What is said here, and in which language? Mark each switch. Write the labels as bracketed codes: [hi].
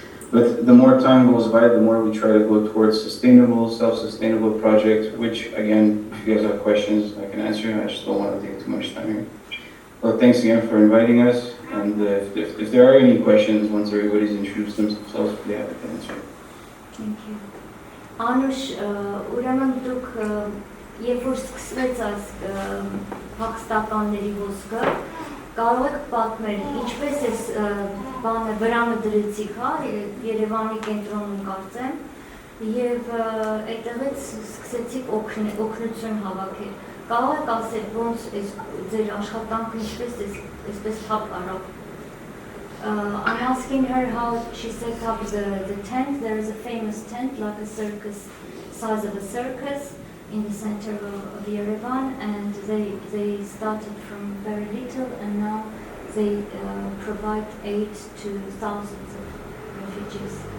[en] But the more time goes by, the more we try to go towards sustainable, self-sustainable projects, which again, if you guys have questions, I can answer. I just don't want to take too much time here. Well, thanks again for inviting us. And if there are any questions, once everybody's introduced themselves, we'll be happy to answer. Thank you. [hy] Anush, ուրեմն դուք երբ որ սկսվեց այս փախստականների ոսկը, կարող եք պատմել, ինչպես էս բանը վրանը դրեցիք, Երևանի կենտրոնում կարծեմ, եւ այդտեղից սկսեցիք օգնություն հավաքել։ Կարող եք ասել, ոնց էս ձեր աշխատանքը ինչպես էսպես թափ արավ։ [en] I'm asking her how she set up the tent. There is a famous tent, like a circus, size of a circus, in the center of Yerevan, and they started from very little, and now they provide aid to thousands of refugees.